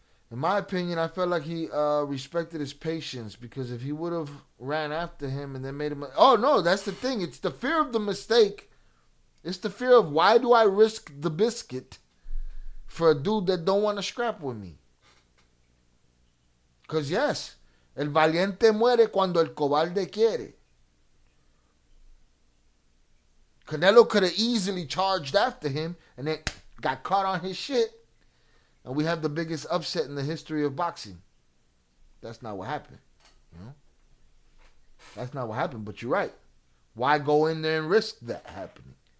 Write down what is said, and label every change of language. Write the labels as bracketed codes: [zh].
[en] In my opinion, I felt like he respected his patience, because if he would have ran after him and then made him... Oh, no, that's the thing. It's the fear of the mistake. It's the fear of, why do I risk the biscuit for a dude that don't want to scrap with me? Because yes, [es] el valiente muere cuando el cobarde quiere. [en] Canelo could have easily charged after him and then got caught on his shit. And we have the biggest upset in the history of boxing. That's not what happened. You know? That's not what happened, but you're right. Why go in there and risk that happening?